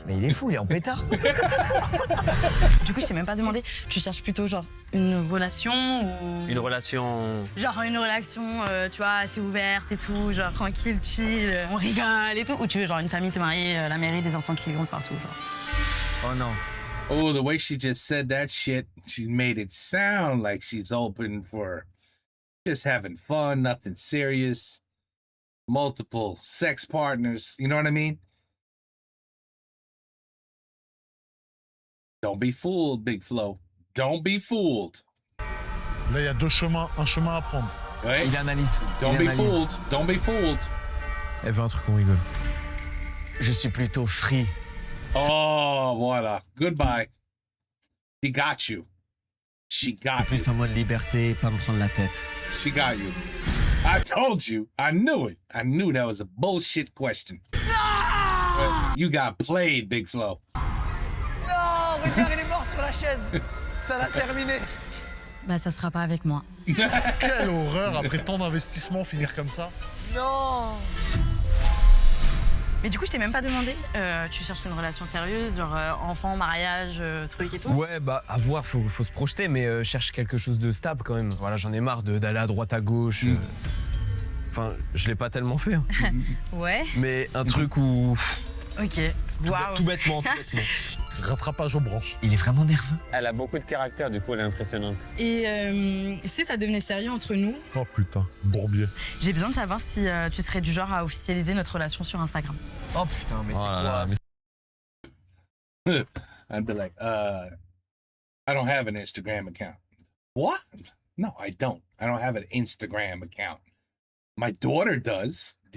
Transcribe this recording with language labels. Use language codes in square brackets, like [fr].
[fr] Mais il est fou, il est en pétard. Du coup, je t'ai même pas demandé. Tu cherches plutôt genre une relation ou... Une relation. Genre une relation, tu vois, assez ouverte et tout, genre tranquille, chill, on rigole et tout. Ou tu veux genre une famille, te marier, la mairie, des enfants qui vont partout, genre. Oh non. [en] Oh, the way she just said that shit, she made it sound like she's open for just having fun, nothing serious, multiple sex partners. You know what I mean? Don't be fooled, Big Flo. Don't be fooled. [fr] Là, il y a un chemin à prendre. [en] Right? [fr] Il analyse. [en] Don't [fr] il [en] be [fr] analyse. [en] fooled. Don't be fooled. [fr] Elle veut un truc qu'on rigole. Je suis plutôt free. [en] Oh, voila. Goodbye. She got you. She got you. [fr] Plus en mode liberté, pas me prendre la tête. [en] She got you. I told you. I knew it. I knew that was a bullshit question. No! You got played, Big Flo. [fr] Non, Ricard, il est mort sur la chaise. Ça l'a terminé. Bah, ça sera pas avec moi. Quelle horreur, après tant d'investissement, finir comme ça. Non. Mais du coup, je t'ai même pas demandé. Tu cherches une relation sérieuse, genre enfant, mariage, truc et tout? Ouais, bah à voir, faut se projeter, mais cherche quelque chose de stable quand même. Voilà, j'en ai marre d'aller à droite à gauche. Enfin, je l'ai pas tellement fait. Hein. Ouais. Mais un truc où. Ok. Waouh. Tout bêtement. Rattrapage aux branches. Il est vraiment nerveux. Elle a beaucoup de caractère, du coup, elle est impressionnante. Et si ça devenait sérieux entre nous, Oh putain, bourbier. j'ai besoin de savoir si tu serais du genre à officialiser notre relation sur Instagram. Oh putain, mais c'est Oh là quoi là, [en] I'd be like, I don't have an Instagram account. What? No, I don't. I don't have an Instagram account. My daughter does.